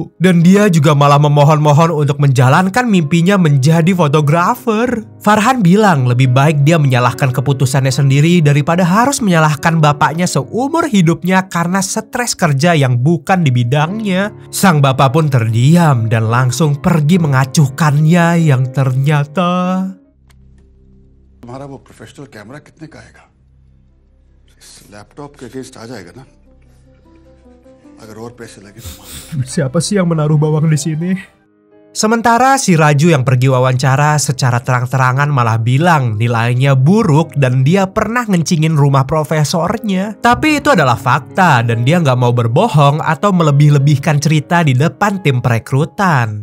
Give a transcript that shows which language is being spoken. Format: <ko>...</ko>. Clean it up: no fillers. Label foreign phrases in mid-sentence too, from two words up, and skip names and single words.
<id>Dan dia juga malah mohon untuk menjalankan mimpinya menjadi fotografer. Farhan bilang lebih baik dia menyalahkan keputusannya sendiri daripada harus menyalahkan bapaknya seumur hidupnya karena stres kerja yang bukan di bidangnya. Sang bapak pun terdiam dan langsung pergi mengacuhkannya yang ternyata...</id> <hi>तुम्हारा वो</hi> <en>professional camera</en> <hi>कितने का आएगा? इस लैपटॉप के अगेंस्ट आ जाएगा ना? अगर और पैसे लगे तो</hi> <id>Siapa sih yang menaruh bawang di sini? Sementara si Raju yang pergi wawancara secara terang-terangan malah bilang nilainya buruk dan dia pernah ngencingin rumah profesornya. Tapi itu adalah fakta dan dia nggak mau berbohong atau melebih-lebihkan cerita di depan tim perekrutan.</id>